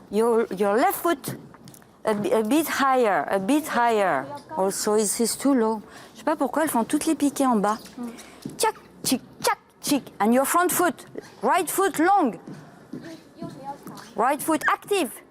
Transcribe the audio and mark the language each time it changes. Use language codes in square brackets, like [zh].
[en] Your left foot a bit higher. Also, is too low. [fr] Je sais pas pourquoi elles font toutes les piquets en bas. Tchac, tchic, tchac, tchic. [en] And your front foot, right foot long. Right foot active.